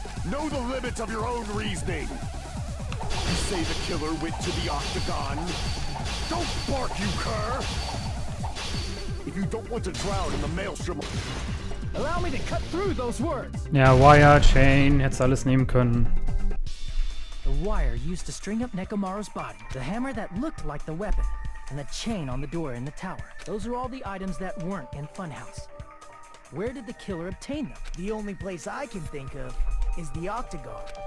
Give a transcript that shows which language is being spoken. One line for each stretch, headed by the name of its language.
English: Know the limits of your own reasoning. You say the killer went to the Octagon. Don't bark, you cur! If you don't want to drown in the maelstrom of... Allow me to cut through those words!
German: Ja, Wire, Chain, hättest alles nehmen können.
English: The wire used to string up Nekomaru's body, the hammer that looked like the weapon, and the chain on the door in the tower. Those are all the items that weren't in Funhouse. Where did the killer obtain them? The only place I can think of is the Octagon.